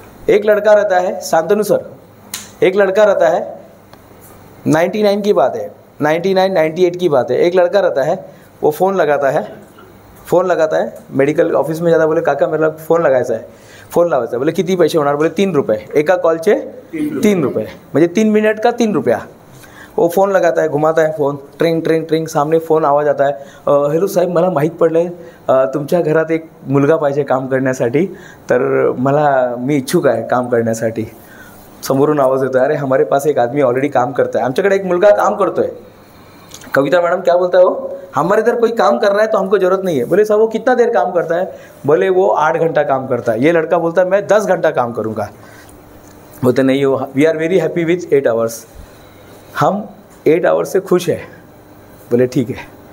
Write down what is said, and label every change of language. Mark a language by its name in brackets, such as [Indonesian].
[Hindi] एक लड़का रहता है, शांतनु सर, एक लड़का रहता है, 99 की बात है, 98 की बात है. एक लड़का रहता है, वो फ़ोन लगाता है, मेडिकल ऑफिस में जाता. बोले काका मेरा फ़ोन [Marathi] लगायचा आहे. फोन लावायचा. बोले किती पैसे होणार? बोले 3 रुपये. एका कॉलचे 3 रुपये, म्हणजे [Hindi] 3 मिनट का 3 रुपया. वो फ़ोन लगाता है, घुमाता है फ़ोन, ट्रिंग ट्रिंग ट्रिंग, सामने फ़ोन आवाज आता है. [Marathi] हॅलो साहेब, मला माहीत पडलं आहे तुमच्या घरात एक मुलगा पाहिजे काम करण्यासाठी, तर मी इच्छुक आहे काम करण्यासाठी. समोरून आवाज येतो है, [Hindi] अरे हमारे पास एक आदमी ऑलरेडी काम करता है, [Marathi] आमच्याकडे एक मुलगा काम करतो है. [Hindi] कविता मैडम क्या बोलता है वो? हमारे इधर कोई काम कर रहा है तो हमको ज़रूरत नहीं है. बोले साहब वो कितना देर काम करता है? बोले वो 8 घंटा काम करता है. ये लड़का बोलता है मैं 10 घंटा काम करूँगा. बोलते नहीं हो, [English] We are very happy with 8 hours. [Hindi] हम 8 आवर्स से खुश हैं. बोले ठीक है.